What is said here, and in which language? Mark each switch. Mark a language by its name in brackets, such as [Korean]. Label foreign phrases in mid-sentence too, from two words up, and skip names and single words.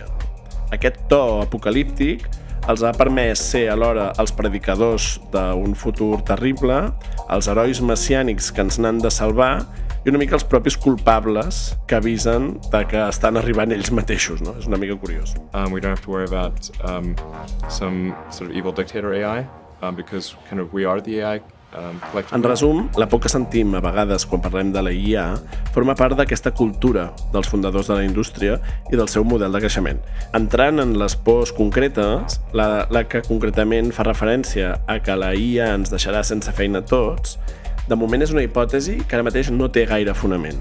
[Catalan] Aquest to apocalíptic els ha permès ser alhora els predicadors d'un futur terrible, els herois messiànics que ens n'han de salvar i una mica els propis culpables que avisen que estan arribant ells mateixos, no? És una mica curiós. [English] We don't have to worry about some sort of evil dictator AI because kind of we are the AI. [Catalan] En resum, la por que sentim a vegades quan parlem de la IA forma part d'aquesta cultura dels fundadors de la indústria i del seu model de creixement. Entrant en les pors concretes, la que concretament fa referència a que la IA ens deixarà sense feina tots, de moment és una hipòtesi que ara mateix no té gaire fonament.